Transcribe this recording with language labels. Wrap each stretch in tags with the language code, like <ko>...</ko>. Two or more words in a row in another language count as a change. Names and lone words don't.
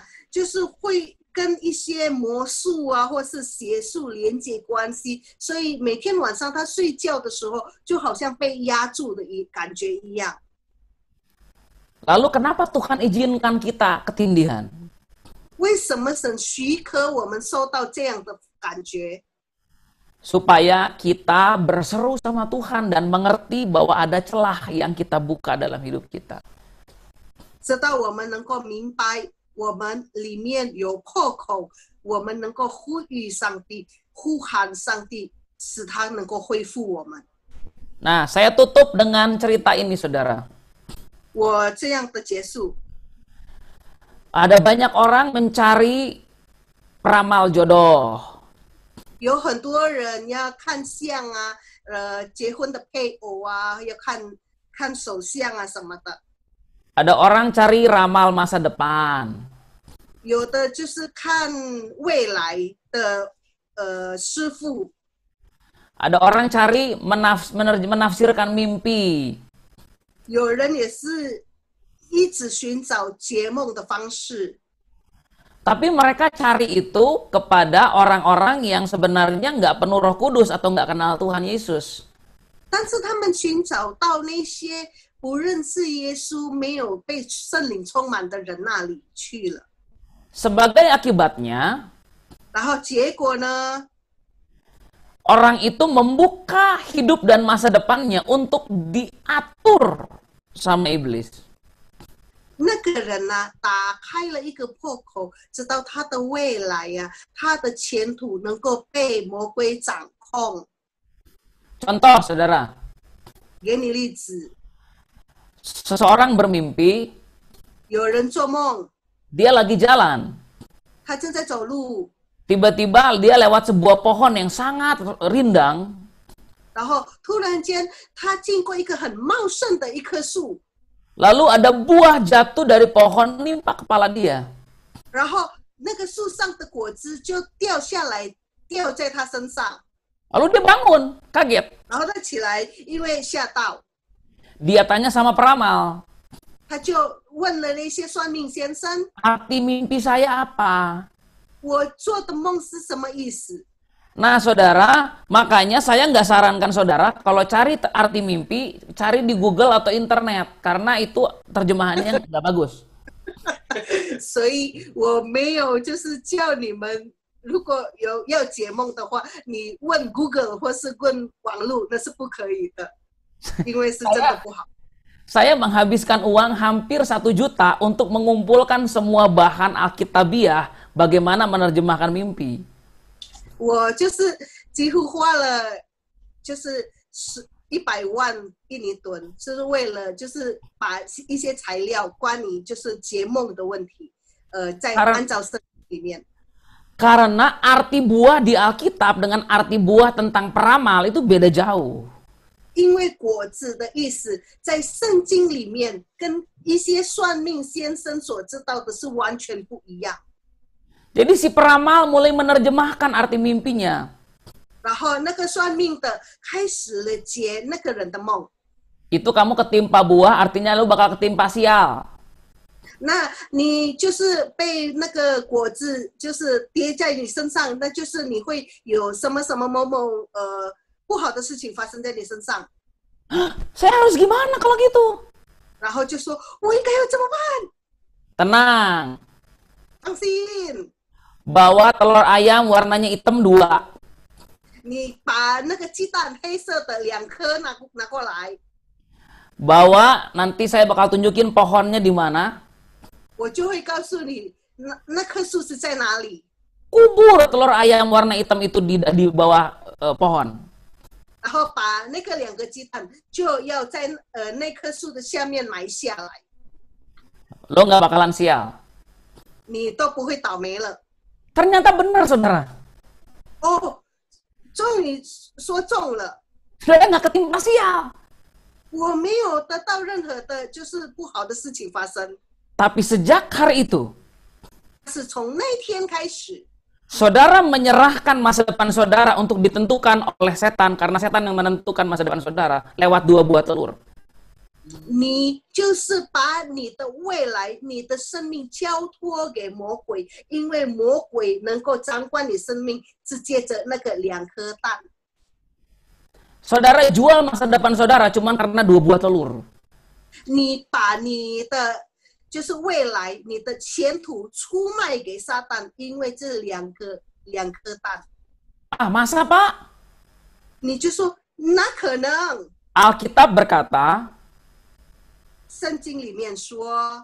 <zh>好像就是这个人呐、就是会跟一些魔术啊，或是邪术连接关系，所以每天晚上他睡觉的时候，就好像被压住的感觉一样。</zh> <id>Lalu kenapa Tuhan izinkan kita ketindihan?</id> <zh>为什么神许可我们受到这样的感觉？</zh> <id>Supaya kita berseru sama Tuhan dan mengerti bahwa ada celah yang kita buka dalam hidup kita.</id> <zh>直到我们能够明白我们里面有破口，我们能够呼吁上帝，呼喊上帝，使他能够恢复我们。</zh> <id>Nah, saya tutup dengan cerita ini, saudara.</id> <zh>我这样的结束。</zh> <id>Ada banyak orang mencari peramal jodoh.</id> <zh>有很多人要看相啊，结婚的配偶啊，要看手相啊什么的。</zh> <id>Ada orang cari ramal masa depan.</id> <zh>有的就是看未来的师傅。</zh> <id>Ada orang cari menafsirkan mimpi.</id> <zh>有人也是一直寻找解梦的方式。</zh> <id>Tapi mereka cari itu kepada orang-orang yang sebenarnya nggak penuh Roh Kudus atau nggak kenal Tuhan Yesus.</id> <zh>但是他们寻找到那些不认识耶稣、没有被圣灵充满的人那里去了。</zh> <id>Sebagai akibatnya,</id> <zh>然后结果呢？</zh> <id>orang itu membuka hidup dan masa depannya untuk diatur sama iblis.</id> <zh>那个人呢、打开了一个破口，知道他的未来呀、他的前途能够被魔鬼掌控。</zh> <id>Contoh, saudara,</id> <zh>给你例子，</zh> <id>seseorang bermimpi,</id> <zh>有人做梦，</zh> <id>dia lagi jalan.</id> <zh>他正在走路，</zh> <id>Tiba-tiba dia lewat sebuah pohon yang sangat rindang.</id> <zh>然后突然间他经过一个很茂盛的一棵树，</zh> <id>Lalu ada buah jatuh dari pohon menimpa kepala dia.</id> <zh>然后那个树上的果子就掉下来，掉在他身上，</zh> <id>Lalu dia bangun, kaget.</id> <zh>然后他起来，因为吓到，</zh> <id>Dia tanya sama peramal,</id> <zh>他就问了那些算命先生</zh> <id>arti mimpi saya apa?</id> <zh>我做的梦是什么意思？</zh> <id>Nah, saudara, makanya saya nggak sarankan saudara kalau cari arti mimpi, cari di Google atau internet, karena itu terjemahannya nggak bagus.</id> <zh>所以我没有就是叫你们，如果有要解梦的话，你问 Google 或是问网络，那是不可以的，因为是真的不好。</zh> <id>Saya menghabiskan uang hampir 1 juta untuk mengumpulkan semua bahan Alkitabiah bagaimana menerjemahkan mimpi.</id> <zh>我就是几乎花了就是100万印尼盾，就是为了就是把一些材料关于就是解梦的问题，在按照圣经里面。</zh> <id>Karena arti buah di Alkitab dengan arti buah tentang peramal itu beda jauh.</id> <zh>因为果子的意思在圣经里面跟一些算命先生所知道的是完全不一样。</zh> <id>Jadi si peramal mulai menerjemahkan arti mimpinya.</id> <zh>然后那个算命的开始了解那个人的梦。</zh> <id>Itu kamu ketimpa buah, artinya lu bakal ketimpa sial.</id> <zh>那你就是被那个果子就是跌在你身上，那就是你会有什么什么某某不好的事情发生在你身上。</zh> <id>Saya harus gimana kalau gitu?</id> <zh>然后就说我应该要怎么办？</zh> <id>Tenang,</id> <zh>放心，</zh> <id>bawa telur ayam warnanya hitam 2.</id> <zh>你把那个鸡蛋黑色的2颗拿过来，</zh> <id>Bawa, nanti saya bakal tunjukin pohonnya di mana.</id> <zh>我就会告诉你那棵树是在哪里。</zh> <id>Kubur telur ayam warna hitam itu di bawah pohon.</id> <zh>然后把那个2个鸡蛋就要在那棵树的下面埋下来，</zh> <id>Lo nggak bakalan sial.</id> <zh>你都不会倒霉了。</zh> <id>Ternyata benar, saudara.</id> <zh>哦，终于说中了，</zh> <id>Saya nggak ketimpa sial.</id> <zh>我没有得到任何的就是不好的事情发生。</zh> <id>Tapi sejak hari itu,</id> <zh>是从那天开始，</zh> <id>saudara menyerahkan masa depan saudara untuk ditentukan oleh setan, karena setan yang menentukan masa depan saudara lewat 2 buah telur.</id> <zh>你就是把你的未来、你的生命交托给魔鬼，因为魔鬼能够掌管你生命，是借着那个2颗蛋。</zh> <id>Saudara jual masa depan saudara cuma karena 2 buah telur.</id> <zh>你把你的就是未来、你的前途出卖给撒旦，因为这2颗蛋。</zh> <id>Ah, masa Pak?</id> <zh>你就说那可能。</zh> <id>Alkitab berkata,</id> <zh>圣经里面说，</zh>